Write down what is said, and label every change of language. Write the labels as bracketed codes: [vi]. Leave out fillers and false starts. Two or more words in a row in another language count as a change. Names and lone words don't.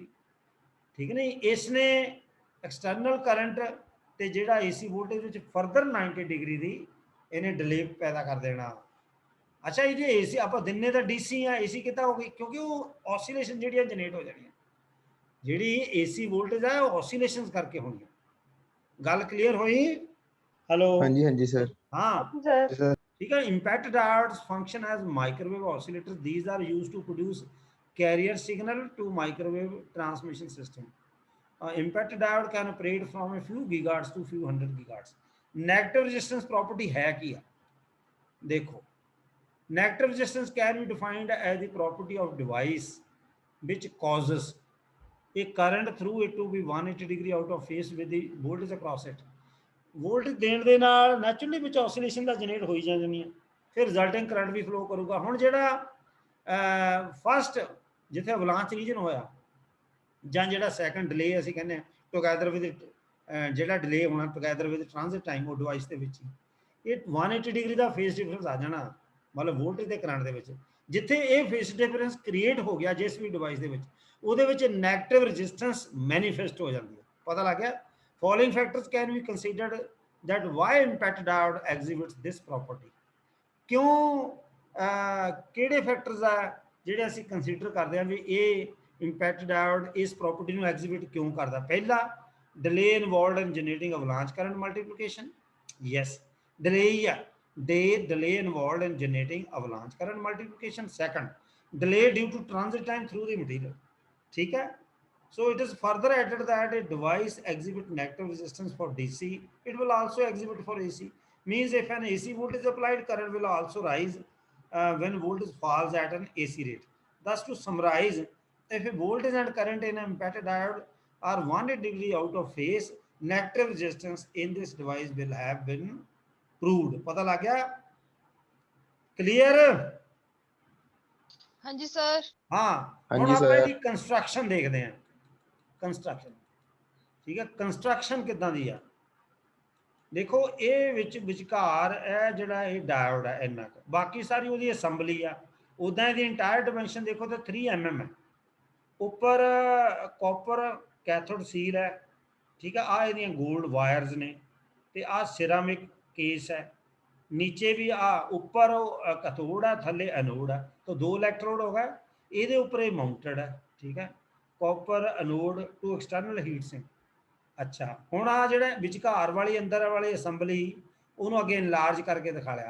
[pa] ਠੀਕ ਨਹੀਂ, ਇਸ ਨੇ [en] external current [pa] ਤੇ ਜਿਹੜਾ [en] AC voltage [pa] ਵਿੱਚ [en] further 90 degree [pa] ਦੀ ਇਹਨੇ ਡਿਲੇ ਪੈਦਾ ਕਰ ਦੇਣਾ। ਅੱਛਾ, ਇਹ ਜੇ AC ਆਪਾਂ ਦਿਨੇ ਤਾਂ DC ਆ, AC ਕਿੱਦਾਂ ਹੋ ਗਈ, ਕਿਉਂਕਿ ਉਹ ਆਸੀਲੇਸ਼ਨ ਜਿਹੜੀਆਂ ਜਨਰੇਟ ਹੋ ਜਾਣੀਆਂ, ਜਿਹੜੀ [en] AC voltage [pa] ਹੈ ਉਹ ਆਸੀਲੇਸ਼ਨਸ ਕਰਕੇ ਹੋਣੀ। ਗੱਲ ਕਲੀਅਰ ਹੋਈ? ਹੈਲੋ, ਹਾਂਜੀ ਹਾਂਜੀ ਸਰ। ਹਾਂ ਸਰ [hi] ठीक है। [en] impact diodes function as microwave oscillators। These are used to produce carrier signal to microwave transmission system। impact diode can operate from a few gigahertz to few hundred gigahertz। negative resistance property [hi] है क्या, देखो [en] negative resistance can be defined as the property of device which causes a current through it to be 180 degree out of phase with the voltage across it। [pa] ਵੋਲਟ ਦੇਣ ਦੇ ਨਾਲ ਨੈਚੁਰਲੀ ਵਿੱਚ ਆਸੀਲੇਸ਼ਨ ਦਾ ਜਨਰੇਟ ਹੋਈ ਜਾਂਦੀਆਂ, ਫਿਰ [en] resulting current [pa] ਵੀ ਫਲੋ ਕਰੂਗਾ। ਹੁਣ ਜਿਹੜਾ ਫਸਟ ਜਿੱਥੇ [en] avalanche region [pa] ਹੋਇਆ ਜਾਂ ਜਿਹੜਾ [en] second delay [pa] ਅਸੀਂ ਕਹਿੰਦੇ ਹਾਂ [en] together with, [pa] ਜਿਹੜਾ ਡਿਲੇ ਹੋਣਾ [en] together with transit time, [pa] ਉਹ ਡਿਵਾਈਸ ਦੇ ਵਿੱਚ ਇਹ 180 ਡਿਗਰੀ ਦਾ [en] phase difference [pa] ਆ ਜਾਣਾ, ਮਤਲਬ ਵੋਲਟੇਜ ਤੇ ਕਰੰਟ ਦੇ ਵਿੱਚ। ਜਿੱਥੇ ਇਹ [en] phase difference create [pa] ਹੋ ਗਿਆ ਜਿਸ ਵੀ ਡਿਵਾਈਸ ਦੇ ਵਿੱਚ, ਉਹਦੇ ਵਿੱਚ [en] negative resistance manifest [pa] ਹੋ ਜਾਂਦੀ ਹੈ। ਪਤਾ ਲੱਗ ਗਿਆ? [en] Following factors can be considered that why impact diode exhibits this property। [pa] ਕਿਉਂ ਕਿਹੜੇ ਫੈਕਟਰਸ ਆ ਜਿਹੜੇ ਅਸੀਂ ਕੰਸੀਡਰ ਕਰਦੇ ਹਾਂ ਵੀ ਇਹ [en] impact diode [pa] ਇਸ ਪ੍ਰੋਪਰਟੀ ਨੂੰ ਐਗਜ਼ਿਬਿਟ ਕਿਉਂ ਕਰਦਾ। [en] ਪਹਿਲਾ, delay involved in generating avalanche current multiplication. [pa] ਯੈਸ, ਡਿਲੇ ਹੀ ਆ, [en] delay involved in generating avalanche current multiplication। Second, delay due to transit time through the material। [hi] ठीक है। [en] So it is further added that a device exhibit negative resistance for DC, it will also exhibit for AC। Means if an AC voltage applied, current will also rise when voltage falls at an AC rate। Thus to summarize, if a voltage and current in an impacted diode are 180 degree out of phase, negative resistance in this device will have been proved। [hi] पता लग गया? क्लियर? हाँ जी सर। [pa] हाँ, ਹੁਣ ਆਪਾਂ ਇਹਦੀ ਕੰਸਟਰਕਸ਼ਨ ਦੇਖਦੇ ਹਾਂ। ਕੰਸਟਰਕਸ਼ਨ, ਠੀਕ ਹੈ। ਕੰਸਟਰਕਸ਼ਨ ਕਿੱਦਾਂ ਦੀ ਆ ਦੇਖੋ, ਇਹ ਵਿੱਚ ਵਿਚਕਾਰ ਇਹ ਜਿਹੜਾ ਇਹ ਡਾਇਓਡ ਹੈ ਇੰਨਾ ਕੁ, ਬਾਕੀ ਸਾਰੀ ਉਹਦੀ ਅਸੈਂਬਲੀ ਆ। ਉੱਦਾਂ ਇਹਦੀ [en] entire dimension [pa] ਦੇਖੋ ਤਾਂ 3 mm ਹੈ। ਉੱਪਰ [en] copper cathode seal [pa] ਹੈ, ਠੀਕ ਹੈ। ਆ ਇਹਦੀਆਂ [en] gold wires [pa] ਨੇ ਤੇ ਆ [en] ceramic case [pa] ਹੈ। [hi] नीचे भी ऊपर कैथोड है, थले एनोड है, तो 2 इलेक्ट्रोड होगा। ये ऊपर ये माउंटेड है, ठीक है। [en] copper anode to external heat sink. [pa] ਅੱਛਾ, ਹੁਣ ਆ ਜਿਹੜਾ ਵਿਚਕਾਰ ਵਾਲੀ ਅੰਦਰ ਵਾਲੀ ਅਸੈਂਬਲੀ ਉਨ੍ਹਾਂਨੇ ਅੱਗੇ ਇਨਲਾਰਜ ਕਰਕੇ ਦਿਖਾ ਲਿਆ।